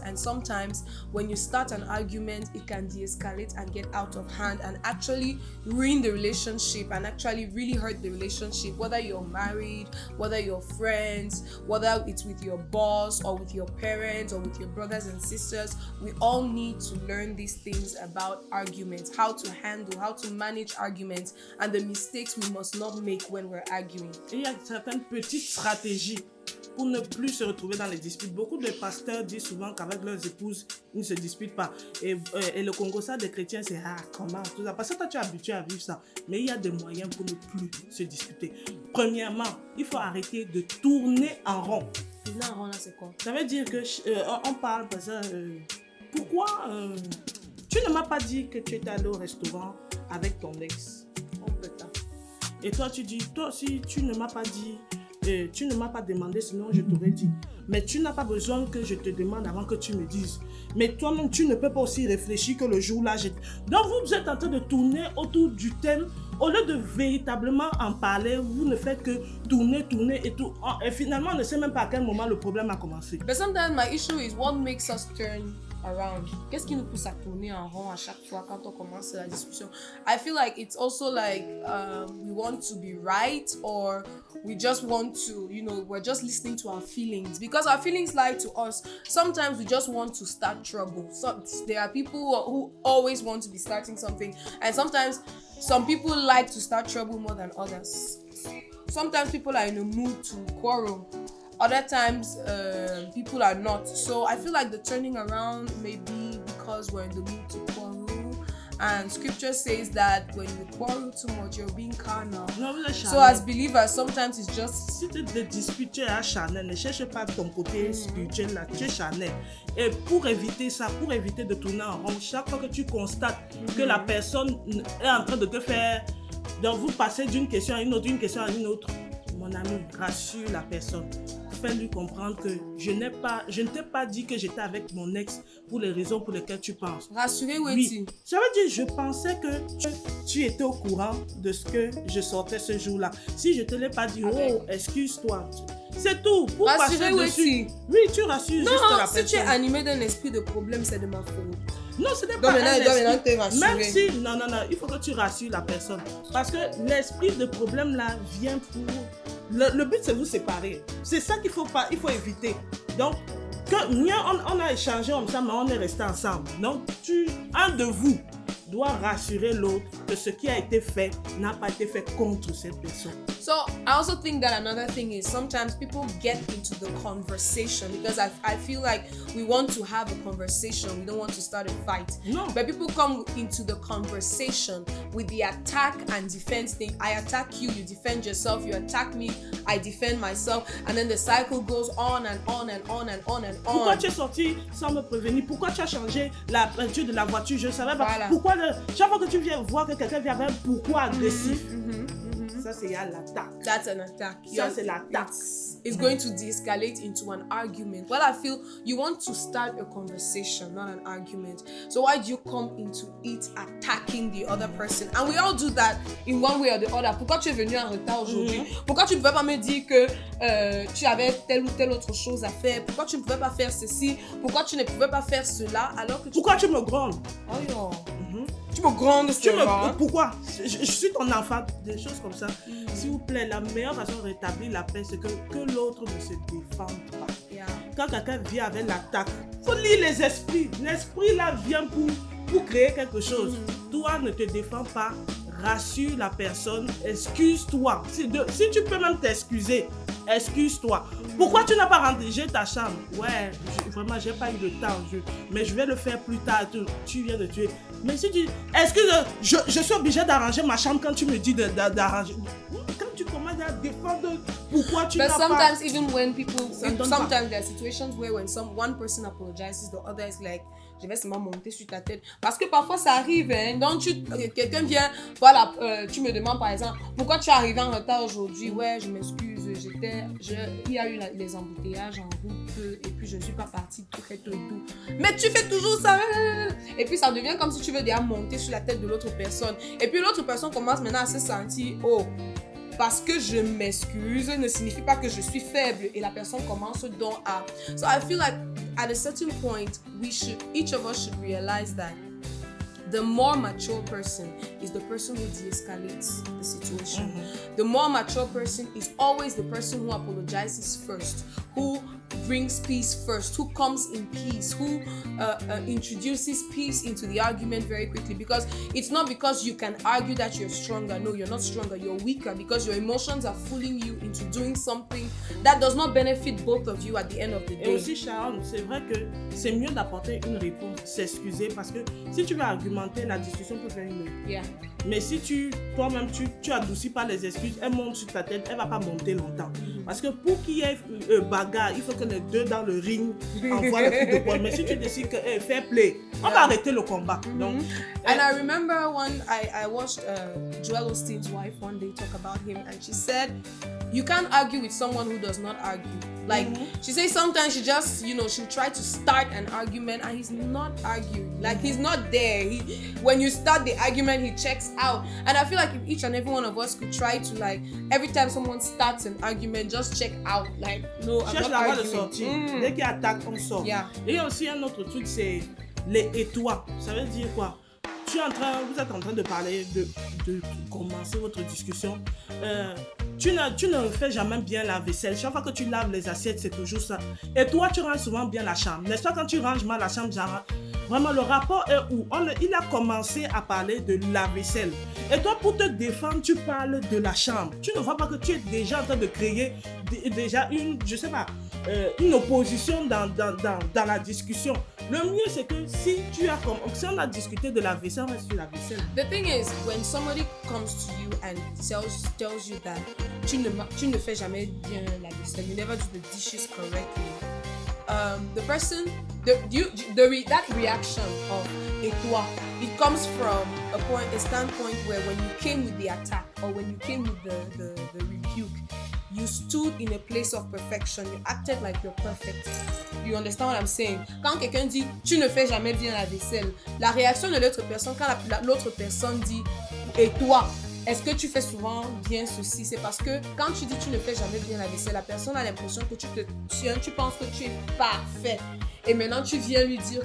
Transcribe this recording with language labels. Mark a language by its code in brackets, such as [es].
[en] And sometimes when you start an argument, it can de-escalate and get out of hand and actually ruin the relationship and actually really hurt the relationship, whether you're married, whether you're friends, whether it's with your boss or with your parents or with your brothers and sisters. We all need to learn these things about arguments, how to handle, how to manage arguments, and the mistakes we must not make when we're arguing. [fr] Il y a certaines petites stratégies pour ne plus se retrouver dans les disputes. Beaucoup de pasteurs disent souvent qu'avec leurs épouses, ils ne se disputent pas. Et le Congo, ça, des chrétiens, c'est comment tout ça. Parce que toi, tu es habitué à vivre ça. Mais il y a des moyens pour ne plus se disputer. Premièrement, il faut arrêter de tourner en rond. Tourner en rond, là, c'est quoi? Ça veut dire que on parle parce que pourquoi tu ne m'as pas dit que tu étais allé au restaurant avec ton ex? Et toi, tu dis, toi aussi, tu ne m'as pas dit. Tu ne m'as pas demandé, sinon je t'aurais dit. Mais tu n'as pas besoin que je te demande avant que tu me dises. Mais toi-même, tu ne peux pas aussi réfléchir que le jour-là. Donc, vous êtes en train de tourner autour du thème. Au lieu de véritablement en parler, vous ne faites que tourner et tout. Et finalement, on ne sait même pas à quel moment le problème a commencé. [en] But sometimes my issue is what makes us turn around. [fr] Qu'est-ce qui nous pousse à tourner en rond à chaque fois quand on commence la discussion? [en] I feel like it's also like we want to be right, or we just want to, we're just listening to our feelings because our feelings lie to us. Sometimes we just want to start trouble. So there are people who always want to be starting something, and sometimes some people like to start trouble more than others. Sometimes people are in a mood to quarrel. Other times, people are not. So I feel like the turning around may be because we're in the mood to quarrel. And scripture says that when you quarrel too much, you're being carnal. So as believers, sometimes it's just... [fr] Si tu te disputes, tu es acharné. Ne cherche pas ton côté spirituel là, tu es acharné. Et pour éviter ça, pour éviter de tourner en rond, chaque fois que tu constates que la personne est en train de te faire... Donc vous passez d'une question à une autre, d'une question à une autre. Mon ami, rassure la personne. Fais-lui comprendre que je ne t'ai pas dit que j'étais avec mon ex pour les raisons pour lesquelles tu penses. Rassurer, oui. Ça veut dire, je pensais que tu étais au courant de ce que je sortais ce jour-là. Si je ne te l'ai pas dit, excuse-toi. C'est tout. Pour rassurer, passer dessus. Oui, tu rassures juste la personne. Si tu es animé d'un esprit de problème, c'est de ma faute. Non, ce n'est pas un esprit. Même si, non, il faut que tu rassures la personne. Parce que l'esprit de problème là vient pour... Le but, c'est vous séparer. C'est ça qu'il faut éviter. Donc, on a échangé ensemble, mais on est resté ensemble. Donc, un de vous dois rassurer l'autre que ce qui a été fait n'a pas été fait contre cette personne. [en] So I also think that another thing is sometimes people get into the conversation because I feel like we want to have a conversation. We don't want to start a fight. No. But people come into the conversation with the attack and defense thing. I attack you, you defend yourself. You attack me, I defend myself. And then the cycle goes on and on and on and on and on. [fr] Pourquoi tu es sorti sans me prévenir? Pourquoi tu as changé la peinture de la voiture? Je ne savais pas. Voilà. Pourquoi chaque fois que tu viens voir que quelqu'un vient avec un pourquoi agressif, ça c'est l'attaque. [en] That's an attack. [fr] Ça c'est l'attaque. [en] It's going to de-escalate into an argument. Well, I feel you want to start a conversation, not an argument. So why do you come into it attacking the other person? And we all do that in one way or the other. [fr] Pourquoi tu es venu en retard aujourd'hui? Pourquoi tu ne pouvais pas me dire que tu avais telle ou telle autre chose à faire? Pourquoi tu ne pouvais pas faire ceci? Pourquoi tu ne pouvais pas faire cela alors que Pourquoi tu me grondes? Oh yo. Tu me grondes, Pourquoi? Je suis ton enfant, des choses comme ça. S'il vous plaît, la meilleure façon de rétablir la paix, c'est que l'autre ne se défende pas. [en] Yeah. [fr] Quand quelqu'un vient avec l'attaque, il faut lire les esprits. L'esprit là vient pour créer quelque chose. Toi, ne te défends pas. Rassure la personne, excuse-toi. Si tu peux même t'excuser, excuse-toi. Pourquoi tu n'as pas rangé ta chambre? Ouais, vraiment, j'ai pas eu le temps. Mais je vais le faire plus tard. Tu viens de tuer. Mais si tu... Excuse, je suis obligé d'arranger ma chambre quand tu me dis d'arranger. Quand tu commences à défendre, pourquoi tu n'as pas... [en] But sometimes even when people... Sometimes [fr] pas. [en] there are situations where when one person apologizes, the other is like... [fr] Je vais seulement monter sur ta tête. Parce que parfois ça arrive, hein. Donc quelqu'un vient, voilà, tu me demandes par exemple, pourquoi tu es arrivé en retard aujourd'hui? Ouais, je m'excuse, il y a eu les embouteillages en route et puis je ne suis pas partie très tôt. Mais tu fais toujours ça. Et puis ça devient comme si tu veux déjà monter sur la tête de l'autre personne. Et puis l'autre personne commence maintenant à se sentir, oh, parce que je m'excuse ne signifie pas que je suis faible et la personne commence donc à... [en] So I feel like at a certain point, each of us should realize that the more mature person is the person who de-escalates the situation. The more mature person is always the person who apologizes first, who brings peace first, who comes in peace, who introduces peace into the argument very quickly. Because it's not because you can argue that you're stronger. No, you're not stronger. You're weaker because your emotions are fooling you into doing something that does not benefit both of you at the end of the day. [fr] Et aussi, Sharon, c'est vrai que c'est mieux d'apporter une réponse, s'excuser, parce que si tu veux argumenter, la discussion peut faire une heure. [en] Yeah. [fr] Mais si toi-même, tu adoucis pas les excuses, elle monte sur ta tête, elle va pas monter longtemps. Parce que pour qu'il y ait bagarre, il faut que les deux dans le ring envoient le coup de poing. Mais si tu décides que fair play, on va arrêter le combat. Donc, [en] and I remember I watched Joel Osteen's wife one day talk about him, and she said, you can't argue with someone who does not argue. Like, she says sometimes she just, she'll try to start an argument and he's not arguing. Like, he's not there. When you start the argument, he checks out. And I feel like if each and every one of us could try to, like, every time someone starts an argument, just check out. Like, no, I'm [fr] cherche [en] not [fr] la voie de [en] arguing. [fr] sortie. Dès qu'il attaque, on sort. [en] Yeah. [fr] Et il y a aussi un autre truc, c'est les et toi. Ça veut dire quoi? Vous êtes en train de parler, de commencer votre discussion. Tu ne fais jamais bien la vaisselle. Chaque fois que tu laves les assiettes, c'est toujours ça. Et toi, tu ranges souvent bien la chambre. N'est-ce pas, quand tu ranges mal la chambre, genre, vraiment, le rapport est où? Il a commencé à parler de la vaisselle. Et toi, pour te défendre, tu parles de la chambre. Tu ne vois pas que tu es déjà en train de créer déjà une opposition dans la discussion. Le mieux, c'est que si on a discuté de la vaisselle, on reste sur la vaisselle. [en] The thing is, when somebody comes to you and tells you that [fr] tu ne fais jamais bien la vaisselle, [en] you never do the dishes correctly, the person, that reaction of [fr] et toi, [en] it comes from a standpoint where when you came with the attack or when you came with the rebuke, you stood in a place of perfection. You acted like you're perfect. You understand what I'm saying? [fr] Quand quelqu'un dit tu ne fais jamais bien la vaisselle, la réaction de l'autre personne, quand l'autre personne dit et toi, est-ce que tu fais souvent bien ceci? C'est parce que quand tu dis tu ne fais jamais bien la vaisselle, la personne a l'impression que tu penses que tu es parfait. et maintenant tu viens lui dire